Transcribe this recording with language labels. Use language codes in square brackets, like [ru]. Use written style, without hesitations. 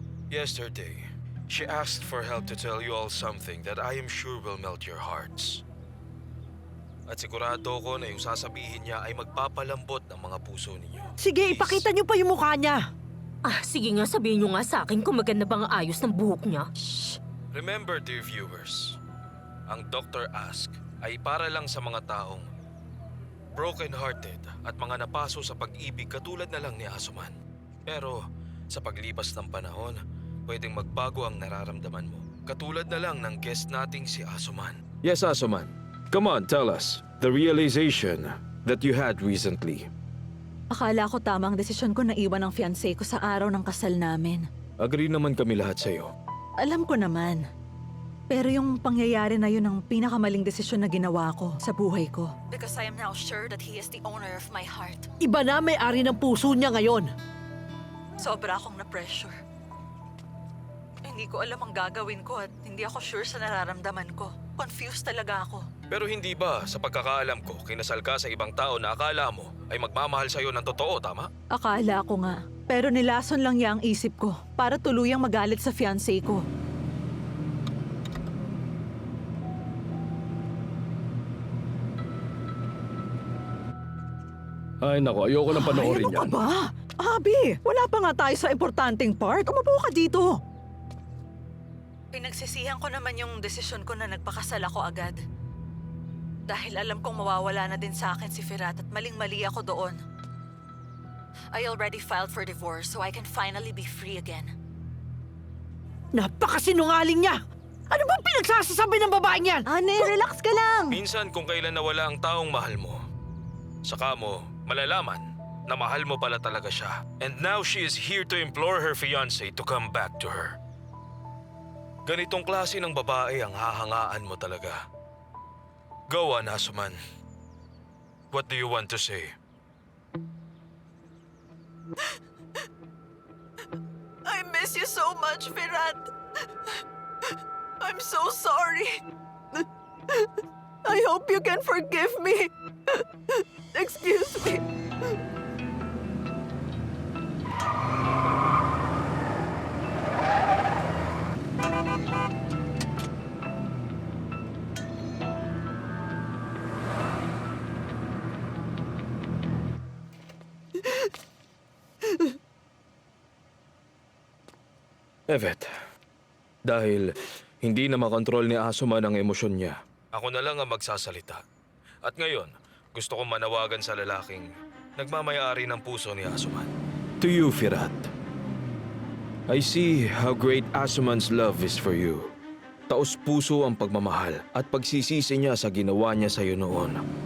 [en] Yesterday, she asked for help to tell you all something that I am sure will melt your hearts. [tl] At sigurado ko na yung sasabihin niya ay magpapalambot ng mga puso ninyo. Sige, [en] Please. [tl] ipakita niyo pa yung mukha niya. Sige nga, sabihin niyo nga sa akin kung maganda ba ang ayos ng buhok niya. [en] Remember, dear viewers, ang Dr. [tl] Ask ay para lang sa mga taong broken-hearted at mga napaso sa pag-ibig katulad na lang ni Asuman. Pero sa paglipas ng panahon, pwedeng magbago ang nararamdaman mo. Katulad na lang ng guest nating si Asuman. [en] Yes, Asuman. Come on, tell us the realization that you had recently. [tl] Akala ko tamang desisyon ko na iwan ang fiancé ko sa araw ng kasal namin. Agree naman kami lahat sa'yo. Alam ko naman. Pero yung pangyayari na yun ang pinakamaling desisyon na ginawa ko sa buhay ko. [en] Because I am now sure that he is the owner of my heart. [tl] Iba na may-ari ng puso niya ngayon. Sobra akong na-pressure. Hindi ko alam ang gagawin ko at hindi ako sure sa nararamdaman ko. Confused talaga ako. Pero hindi ba, sa pagkakaalam ko, kinasal ka sa ibang tao na akala mo ay magmamahal sa'yo ng totoo, tama? Akala ko nga. Pero nilason lang niya ang isip ko para tuluyang magalit sa fiancé ko. Ay nako, ayoko nang panoorin Ay, ano ka yan. ba? Abi, wala pa nga tayo sa importanteng part. Umupo ka dito. Pinagsisihan ko naman yung desisyon ko na nagpakasal ako agad. Dahil alam kong mawawala na din sa akin si Firat at maling-mali ako doon. [en] I already filed for divorce so I can finally be free again. [tl] Napakasinungaling niya! Ano bang pinagsasasabi ng babaeng yan? Ane, relax ka lang! Minsan kung kailan nawala ang taong mahal mo, saka mo malalaman na mahal mo pala talaga siya. [en] And now she is here to implore her fiancé to come back to her. [tl] Ganitong klase ng babae ang hahangaan mo talaga. [en] Go on, Asuman. What do you want to say? I miss you so much, Firat. I'm so sorry. I hope you can forgive me. Excuse me. [tl] Evet, dahil hindi na makontrol ni Asuman ang emosyon niya, ako na lang ang magsasalita. At ngayon, gusto kong manawagan sa lalaking nagmamayari ng puso ni Asuman. [en] To you, Firat. I see how great Asuman's love is for you. [tl] Taos-puso ang pagmamahal at pagsisisi niya sa ginawa niya sa iyo noon.